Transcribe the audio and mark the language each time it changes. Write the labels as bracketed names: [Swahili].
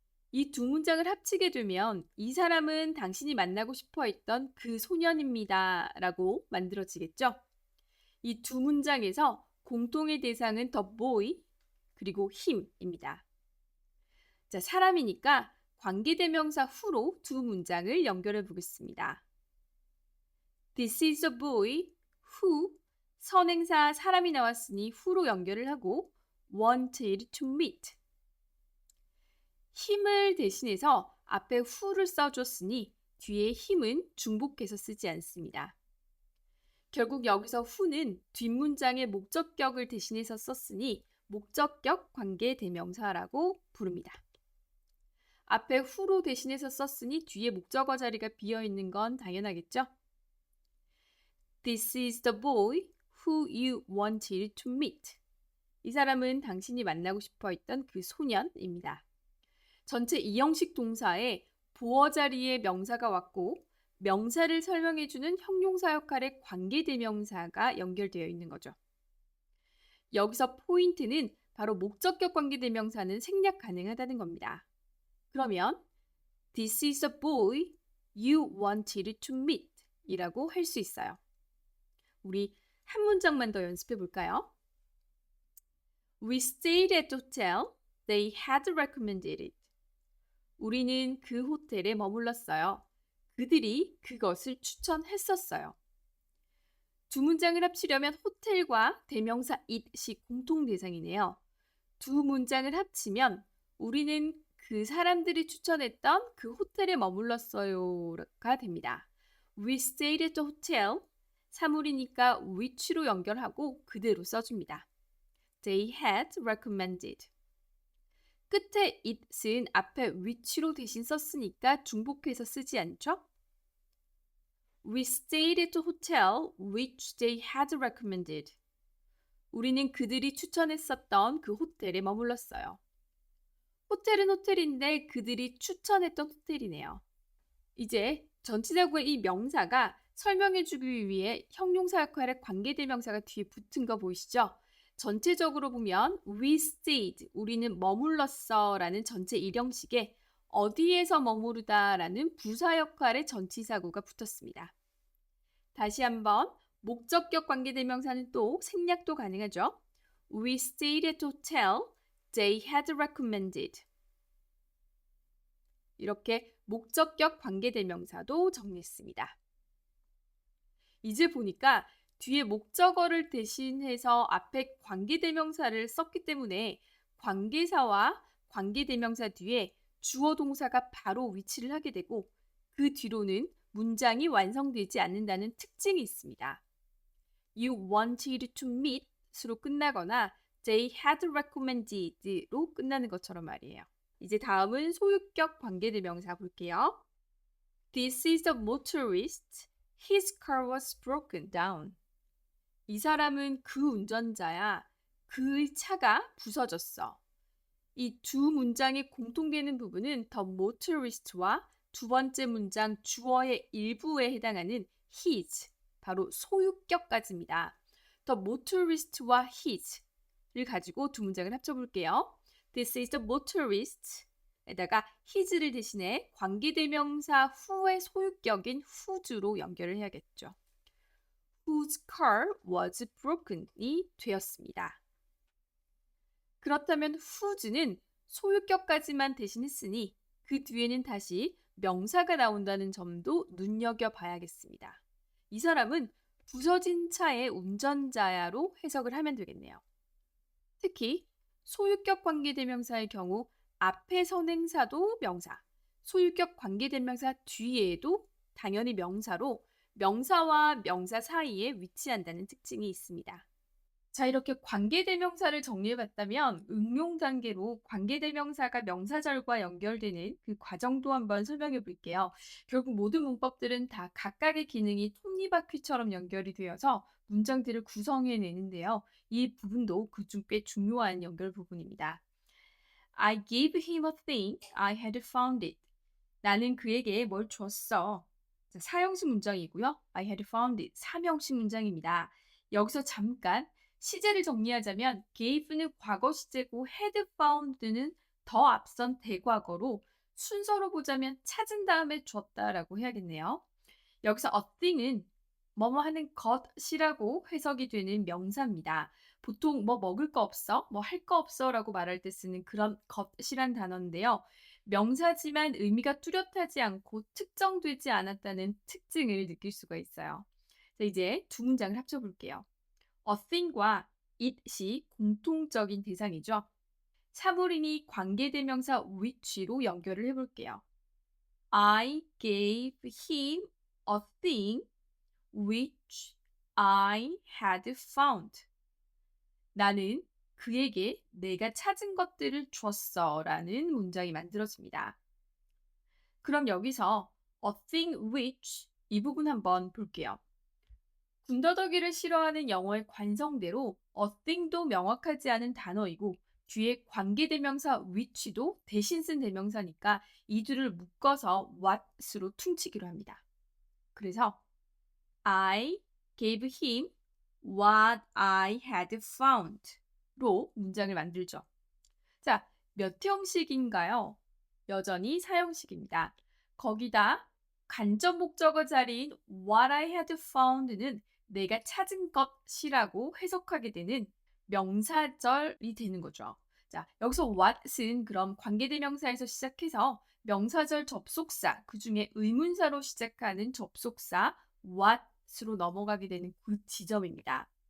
[Korean] 이 두 문장을 합치게 되면 이 사람은 당신이 만나고 싶어 했던 그 소년입니다. 라고 만들어지겠죠? 이 두 문장에서 공통의 대상은 [English] the boy [Korean] 그리고 him입니다. 자, 사람이니까 관계대명사 who로 두 문장을 연결해 보겠습니다. [English] This is a boy who [Korean] 선행사 사람이 나왔으니 who로 연결을 하고 [English] wanted to meet. [Korean] 힘을 대신해서 앞에 who를 써줬으니 뒤에 힘은 중복해서 쓰지 않습니다. 결국 여기서 who는 뒷문장의 목적격을 대신해서 썼으니 목적격 관계대명사라고 부릅니다. 앞에 who로 대신해서 썼으니 뒤에 목적어 자리가 비어 있는 건 당연하겠죠? [English] This is the boy who you wanted to meet. [Korean] 이 사람은 당신이 만나고 싶어 했던 그 소년입니다. 전체 이형식 동사에 보어 자리에 명사가 왔고 명사를 설명해주는 형용사 역할의 관계대명사가 연결되어 있는 거죠. 여기서 포인트는 바로 목적격 관계대명사는 생략 가능하다는 겁니다. 그러면 [English] This is the boy you wanted to meet [Korean] 이라고 할 수 있어요. 우리 한 문장만 더 연습해 볼까요? [English] We stayed at the hotel they had recommended it. [Korean] 우리는 그 호텔에 머물렀어요. 그들이 그것을 추천했었어요. 두 문장을 합치려면 호텔과 대명사 it이 공통 대상이네요. 두 문장을 합치면 우리는 그 사람들이 추천했던 그 호텔에 머물렀어요가 됩니다. [English] We stayed at the hotel. [Korean] 사물이니까 which로 연결하고 그대로 써줍니다. [English] They had recommended. [Korean] 끝에 it은 앞에 which로 대신 썼으니까 중복해서 쓰지 않죠? [English] We stayed at the hotel which they had recommended. [Korean] 우리는 그들이 추천했었던 그 호텔에 머물렀어요. 호텔은 호텔인데 그들이 추천했던 호텔이네요. 이제 전치사구의 이 명사가 설명해주기 위해 형용사 역할의 관계대명사가 뒤에 붙은 거 보이시죠? 전체적으로 보면 [English] we stayed, [Korean] 우리는 머물렀어 라는 전체 일형식에 어디에서 머무르다 라는 부사 역할의 전치사구가 붙었습니다. 다시 한번 목적격 관계대명사는 또 생략도 가능하죠. [English] We stayed at the hotel they had recommended. [Korean] 이렇게 목적격 관계대명사도 정리했습니다. 이제 보니까 뒤에 목적어를 대신해서 앞에 관계대명사를 썼기 때문에 관계사와 관계대명사 뒤에 주어 동사가 바로 위치를 하게 되고 그 뒤로는 문장이 완성되지 않는다는 특징이 있습니다. [English] You wanted to meet으로 [Korean] 끝나거나 [English] they had recommended로 [Korean] 끝나는 것처럼 말이에요. 이제 다음은 소유격 관계대명사 볼게요. [English] This is the motorist. His car was broken down. [Korean] 이 사람은 그 운전자야. 그 차가 부서졌어. 이 두 문장의 공통되는 부분은 [English] the motorist [Korean] 와 두 번째 문장 주어의 일부에 해당하는 his, 바로 소유격까지입니다. [English] The motorist [Korean] 와 his를 가지고 두 문장을 합쳐볼게요. [English] This is the motorist. [Korean] 에다가 his를 대신해 관계대명사 who의 소유격인 whose로 연결을 해야겠죠. [English] Whose car was broken이 되었습니다. [Korean] 그렇다면 whose는 소유격까지만 대신했으니 그 뒤에는 다시 명사가 나온다는 점도 눈여겨봐야겠습니다. 이 사람은 부서진 차의 운전자야로 해석을 하면 되겠네요. 특히 소유격 관계대명사의 경우 앞에 선행사도 명사, 소유격 관계대명사 뒤에도 당연히 명사로 명사와 명사 사이에 위치한다는 특징이 있습니다. 자, 이렇게 관계대명사를 정리해봤다면 응용 단계로 관계대명사가 명사절과 연결되는 그 과정도 한번 설명해 볼게요. 결국 모든 문법들은 다 각각의 기능이 톱니바퀴처럼 연결이 되어서 문장들을 구성해내는데요. 이 부분도 그중 꽤 중요한 연결 부분입니다. [English] I gave him a thing I had found it. [Korean] 나는 그에게 뭘 줬어. 자, 사형식 문장이고요. [English] I had found it. [Korean] 삼형식 문장입니다. 여기서 잠깐 시제를 정리하자면 gave는 과거 시제고 had found는 더 앞선 대과거로 순서로 보자면 찾은 다음에 줬다라고 해야겠네요. 여기서 a thing은 뭐뭐 하는 것이라고 해석이 되는 명사입니다. 보통 뭐 먹을 거 없어? 뭐 할 거 없어? 라고 말할 때 쓰는 그런 것이란 단어인데요. 명사지만 의미가 뚜렷하지 않고 특정되지 않았다는 특징을 느낄 수가 있어요. 자, 이제 두 문장을 합쳐볼게요. a thing과 it이 공통적인 대상이죠. 사물이니 관계대명사 which로 연결을 해볼게요. [English] I gave him a thing which I had found. [Korean] 나는 그에게 내가 찾은 것들을 줬어 라는 문장이 만들어집니다. 그럼 여기서 [English] a thing which [Korean] 이 부분 한번 볼게요. 군더더기를 싫어하는 영어의 관성대로 a thing도 명확하지 않은 단어이고 뒤에 관계대명사 which도 대신 쓴 대명사니까 이 둘을 묶어서 what으로 퉁치기로 합니다. 그래서 [English] I gave him what I had found [Korean] 로 문장을 만들죠. 자, 몇 형식인가요? 여전히 사형식입니다. 거기다 간접 목적어 자리인 [English] what I had found [Korean] 는 내가 찾은 것이라고 해석하게 되는 명사절이 되는 거죠. 자, 여기서 what은 그럼 관계대명사에서 시작해서 명사절 접속사, 그 중에 의문사로 시작하는 접속사 what으로 넘어가게 되는 그 지점입니다.